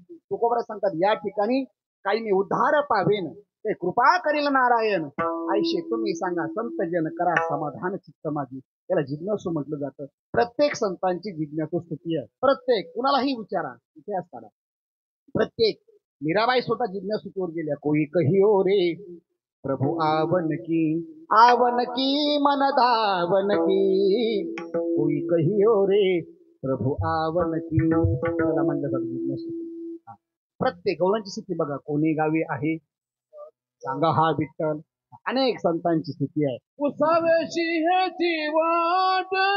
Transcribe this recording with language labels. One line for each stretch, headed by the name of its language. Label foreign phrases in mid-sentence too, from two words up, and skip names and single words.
Marathi: तुकोबरा सांगतात, या ठिकाणी काही मी उद्धार पावेन, ते कृपा करील नारायण, आयशे तुम्ही सांगा संत जन करा समाधान चित्त माझी, याला जिज्ञासू म्हटलं जातं. प्रत्येक संतांची जिज्ञासू स्थिती आहे. प्रत्येक, कुणालाही विचारा, इतिहास काढा, प्रत्येक. मीराबाई स्वतः जिज्ञासूवर गेल्या.
Hindi: कोई कहियो रे प्रभु आवन की मन धावन की, कोई कहियो रे प्रभु आवन की,
Marathi: त्याला म्हणलं जातं जिज्ञासू. प्रत्येक गौरांची स्थिती बघा, कोणी गावी आहे सांगा हा विठ्ठल. अनेक संतांची स्थिती आहे. उसावेशी ह्याची वाट,